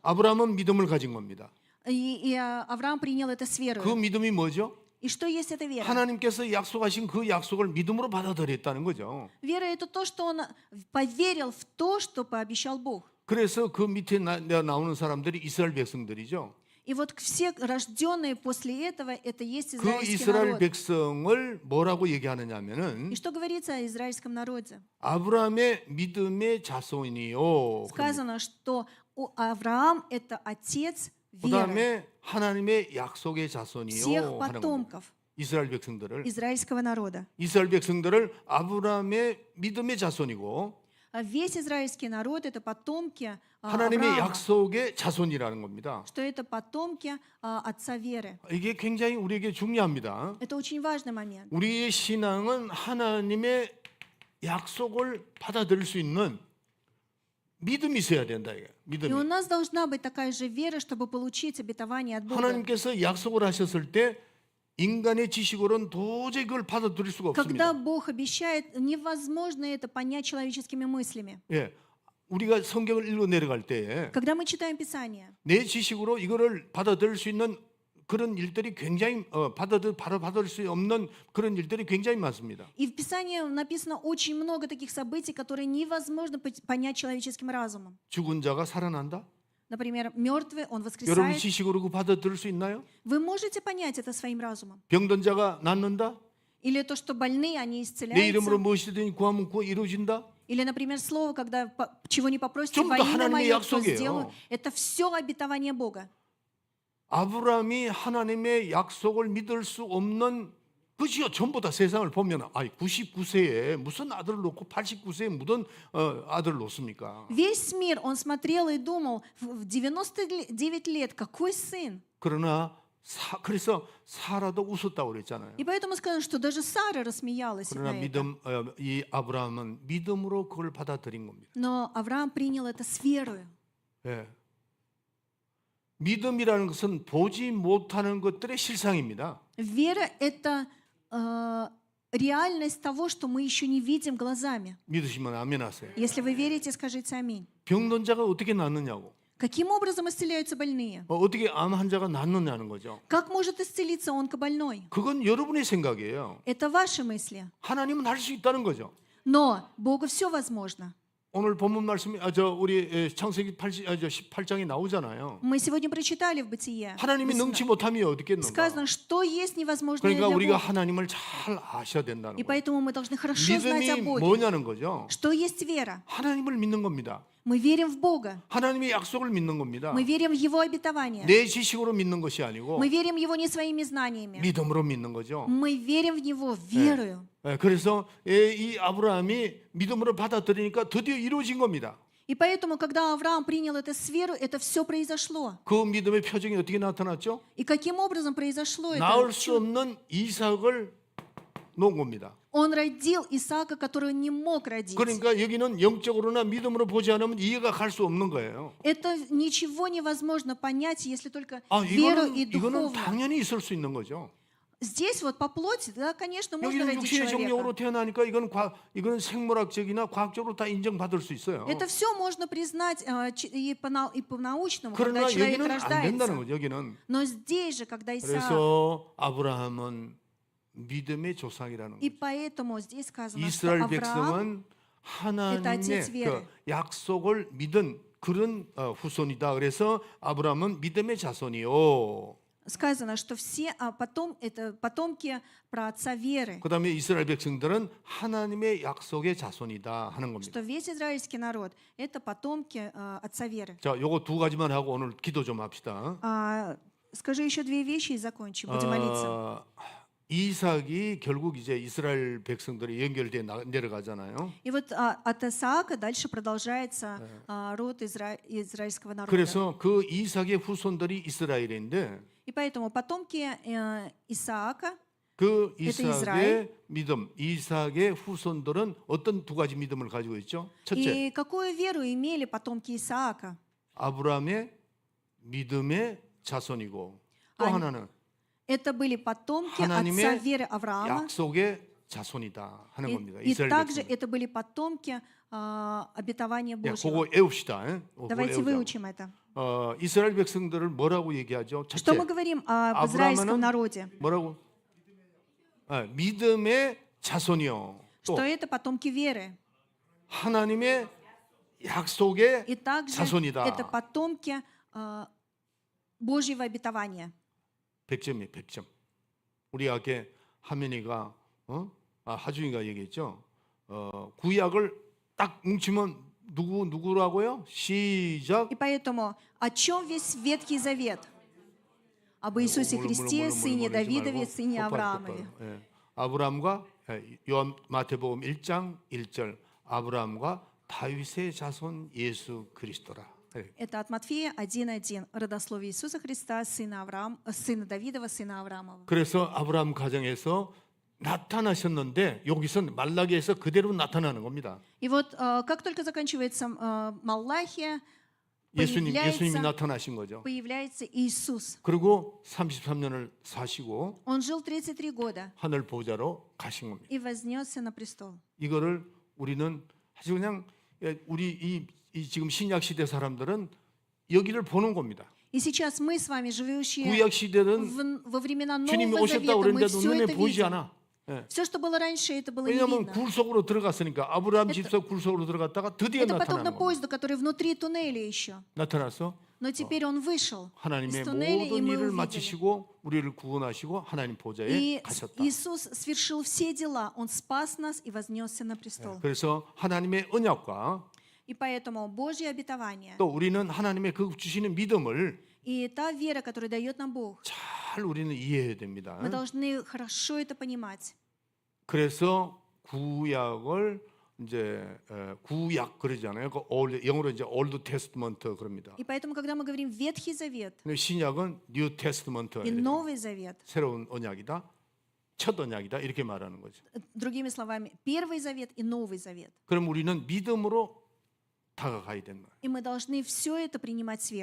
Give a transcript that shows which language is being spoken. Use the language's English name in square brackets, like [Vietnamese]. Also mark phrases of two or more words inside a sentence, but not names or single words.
[Korean] 아브라함은 믿음을 가진 겁니다. [Russian] и Авраам принял это с [Korean] 그 [Russian] верой. [Korean] 믿음이 뭐죠? [Russian] И что есть эта вера? [Korean] 하나님께서 약속하신 그 약속을 믿음으로 받아들였다는 거죠. [Russian] Вера — это то, что он поверил в то, что пообещал Бог. [Korean] 그래서 그 밑에 나오는 사람들이 이스라엘 백성들이죠. [Russian] И вот все рожденные после этого, это есть [Korean] 그 [Russian] израильский [Korean] 이스라엘 [Russian] народ. [Korean] 백성을 뭐라고 얘기하느냐면은 [Russian] И что говорится о израильском народе? [Korean] 아브라함의 믿음의 자손이요. [Russian] Сказано, что Авраам — это отец веры [Korean] 그다음에 하나님의 약속의 [Russian] всех [Korean] 자손이요 하는 겁니다. [Russian] потомков [Korean] 이스라엘 백성들을 [Russian] израильского народа. [Korean] 이스라엘 백성들을 아브라함의 믿음의 자손이고 [Russian] А весь израильский народ — это потомки [Korean] 하나님의 [Russian] Авраама, [Korean] 약속의 자손이라는 겁니다. [Russian] что это потомки отца веры. [Korean] 이게 굉장히 우리에게 중요합니다. [Russian] Это очень важный момент. [Korean] 우리의 신앙은 하나님의 약속을 받아들일 수 있는 믿음이 있어야 된다 이게. [Russian] И [Korean] 믿음이. [Russian] у нас должна быть такая же вера, чтобы получить обетование от Бога. [Korean] 하나님께서 약속을 하셨을 때 인간의 지식으로는 도저히 그걸 받아들일 수가 [Russian] Когда [Korean] 없습니다. [Russian] Бог обещает, невозможно это понять человеческими мыслями. [Korean] 예. 우리가 성경을 읽어 내려갈 때 [Russian] Когда мы читаем Писание, [Korean] 내 지식으로 이거를 받아들일 수 있는 그런 일들이 굉장히 바로 받아들일 수 없는 그런 일들이 굉장히 많습니다. [Russian] и в Писании написано очень много таких событий, которые невозможно понять человеческим разумом. [Korean] 죽은 자가 살아난다? [Russian] Например, мертвый, он [Korean] 여러분 [Russian] воскресает. [Korean] 지식으로 그 받아들일 수 있나요? [Russian] Вы можете понять это своим разумом? [Korean] 병든 자가 낫는다? [Russian] Или то, что больные, они [Korean] 내 이름으로 [Russian] исцеляются? [Korean] 무엇이든 구하면 그거 이루어진다? [Russian] Или, например, слово, когда чего не попросите [Korean] 전부 [Russian] во [Korean] 다 [Russian] имя [Korean] 하나님의 [Russian] мое, то [Korean] 약속이에요. [Russian] сделаю. Это все обетование Бога. [Korean] 아브라함이 하나님의 약속을 믿을 수 없는 그지요. 전부 다 세상을 보면 99세에 무슨 아들을 놓고 89세에 무슨 아들을 놓습니까? [Russian] Весь мир, он смотрел и думал, в 99 лет, какой сын? [Korean] 그러나 그래서 사라도 웃었다고 그랬잖아요. [Russian] И поэтому сказано, что даже Сара рассмеялась [Korean] 그러나 [Russian] на это. [Korean] 이 아브라함은 믿음으로 그걸 받아들인 겁니다. [Russian] Но Авраам принял это с верою. [Korean] 예. 믿음이라는 것은 보지 못하는 것들의 실상입니다. [Russian] Вера — это реальность того, что мы еще не видим глазами. [Korean] 믿으시면 아멘하세요. [Russian] Если вы верите, скажите аминь. [Korean] 병든 자가 어떻게 낫느냐고. [Russian] Каким образом исцеляются больные? [Korean] 어떻게 암 환자가 낫느냐는 거죠. [Russian] Как может исцелиться онкобольной? [Korean] 그건 여러분의 생각이에요. [Russian] Это ваши мысли. [Korean] 하나님은 할 수 있다는 거죠. [Russian] Но Богу все возможно. [Korean] 오늘 본문 말씀이 우리 창세기 18장에 나오잖아요. [Russian] Мы сегодня прочитали в Бытие. [Korean] 하나님이 능치 못함이 어디겠는가. [Russian] Сказано, что есть невозможное [Korean] 그러니까 [Russian] для [Korean] 우리가 [Russian] Бога. [Korean] 하나님을 잘 아셔야 된다는 [Russian] И [Korean] 거예요. [Russian] поэтому мы должны хорошо знать о [Korean] 믿음이 [Russian] Боге. [Korean] 뭐냐는 거죠. [Russian] Что есть вера? [Korean] 하나님을 믿는 겁니다. [Russian] Мы верим в Бога. [Korean] 하나님의 약속을 믿는 겁니다. [Russian] Мы верим в Его обетование. [Korean] 내 지식으로 믿는 것이 아니고 [Russian] Мы верим в Его не своими знаниями. [Korean] 믿음으로 믿는 거죠. [Russian] Мы верим в Него верою. [Korean] 그래서 이 아브라함이 믿음으로 받아들이니까 드디어 이루어진 겁니다. [Russian] И поэтому, когда Авраам принял это с верой, это все произошло. [Korean] 그 믿음의 표정이 어떻게 나타났죠? [Russian] И каким образом произошло это? [Korean] 낳을 수 없는 이삭을 놓은 겁니다. [Russian] Он родил Исаака, которого не мог родить. [Korean] 그러니까 여기는 영적으로나 믿음으로 보지 않으면 이해가 갈 수 없는 거예요. [Russian] Это ничего невозможно понять, если только веру и [Korean] 이거는 [Russian] духовно. [Korean] 당연히 있을 수 있는 거죠. [Russian] Здесь вот по плоти, да, конечно, можно [Korean] 여기는 [Russian] родить [Korean] 육신의 정령으로 [Russian] человека. [Korean] 태어나니까 이거는 생물학적이나 과학적으로 다 인정받을 수 있어요. [Russian] Это все можно признать и по-научному, когда [Korean] 그러나 [Russian] человек [Korean] 여기는 안 된다는 [Russian] рождается. [Korean] 거죠. 여기는. [Russian] Но здесь же, когда Исаак, [Korean] 그래서 아브라함은 믿음의 조상이라는 [Russian] и [Korean] 거죠. [Russian] поэтому здесь сказано, что [Korean] 이스라엘 [Russian] Авраам [Korean] 백성은 하나님의 그 약속을 믿은 그런 후손이다. 그래서 아브라함은 믿음의 자손이요. [Russian] сказано, что все это потомки праотца веры, [Korean] 그다음에 이스라엘 백성들은 하나님의 약속의 자손이다 하는 겁니다. [Russian] что весь израильский народ это потомки отца веры. [Korean] 자, 요거 두 가지만 하고 오늘 기도 좀 합시다. [Russian] Скажи еще две вещи и закончим. Будем молиться. [Korean] 이삭이 결국 이제 이스라엘 백성들이 연결돼 내려가잖아요. [Russian] И вот от Исаака дальше продолжается род израильского народа. [Korean] 그래서 그 이삭의 후손들이 이스라엘인데 [Russian] И поэтому потомки Исаака, [Korean] 그 이스라엘. 이삭의 믿음, 이삭의 후손들은 어떤 두 가지 믿음을 가지고 있죠? 첫째, [Russian] и какую веру имели потомки Исаака? [Korean] 아브라함의 믿음의 자손이고 또 아니, 하나는 [Russian] Это были потомки отца [Korean] 하나님의 [Russian] веры Авраама. [Korean] 약속의 자손이다 하는 겁니다. [Russian] И [Korean] 이스라엘 [Russian] также [Korean] 백성. [Russian] это были потомки обетования [Korean] 예, [Russian] Божьего. [Korean] 그거 외웁시다. 예? 그거 [Russian] Давайте [Korean] 외우자고. [Russian] выучим это. [Korean] 이스라엘 백성들을 뭐라고 얘기하죠? [Russian] Что [Korean] 첫째, [Russian] мы говорим об израильском [Korean] 아브라함은 [Russian] народе? [Korean] 뭐라고? 믿음의 자손이요. 또 [Russian] Что это потомки веры. [Korean] 하나님의 약속의 [Russian] И также [Korean] 자손이다. [Russian] это потомки Божьего обетования. [Korean] 100점이에요. 100점. 우리 아까 하민이가 하준이가 얘기했죠. 구약을 딱 뭉치면 누구라고요? 시작. [Russian] И поэтому о чем весь Ветхий Завет? Об Иисусе Христе, сыне Давидове, сыне Авраамове. [Korean] 예. 아브라함과 요한 마태복음 1장 1절 아브라함과 다윗의 자손 예수 그리스도라. 예. [Russian] Это от Матфея 1.1. Родословие Иисуса Христа, сына Давидова, сына Авраамова. [Korean] 그래서 아브라함 가정에서 나타나셨는데 여기서 말라기에서 그대로 나타나는 겁니다. [Russian] И вот как только заканчивается Малахия, [Korean] 예수님이 [Russian] появляется, [Korean] 나타나신 거죠. [Russian] появляется Иисус. [Korean] 그리고 33년을 사시고 [Russian] Он жил 33 года [Korean] 하늘 보좌로 가신 겁니다. [Russian] и вознесся на престол. [Korean] 이거를 우리는 아주 그냥 우리 이 지금 신약 시대 사람들은 여기를 보는 겁니다. [Russian] И сейчас мы с вами, живущие [Korean] 구약 시대는 [Russian] во времена [Korean] 주님이 [Russian] Нового [Korean] 오셨다 [Russian] Завета, мы [Korean] 그랬는데도 [Russian] все [Korean] 눈에 [Russian] это [Korean] 보이지 [Russian] видим. [Korean] 않아. 예. [Russian] Все, что было раньше, это было не [Korean] 왜냐하면 [Russian] видно. [Korean] 굴 속으로 들어갔으니까 아브라함 집속 굴 속으로 들어갔다가 드디어 [Russian] Это подобно [Korean] 나타나는 겁니다. [Russian] поезду, который внутри туннеля еще. [Korean] 나타나서 [Russian] Но теперь он вышел из [Korean] 하나님의 [Russian] туннеля, и [Korean] 모든 [Russian] мы [Korean] 일을 [Russian] увидели. [Korean] 마치시고 우리를 구원하시고 하나님 보좌에 [Russian] И [Korean] 가셨다. [Russian] Иисус свершил все дела. Он спас нас и вознесся на престол. [Korean] 그래서 하나님의 언약과 [Russian] И поэтому Божье обетование [Korean] 또 우리는 하나님의 그 주시는 믿음을 [Russian] и та вера, которую дает нам Бог, [Korean] 잘 우리는 이해해야 됩니다. [Russian] мы должны хорошо это понимать. [Korean] 그래서 구약을 이제 구약 그러잖아요. 그 영어로 이제 [English] Old Testament [Korean] 그럽니다. [Russian] И поэтому, когда мы говорим Ветхий Завет [Korean] 근데 신약은 [English] New Testament [Russian] и Новый Завет, [Korean] 새로운 언약이다, 첫 언약이다 이렇게 말하는 거죠. [Russian] другими словами, Первый Завет и Новый Завет. [Korean] 그럼 우리는 믿음으로 다가가야 되는 거예요. [Russian] И мы должны все это принимать с верой.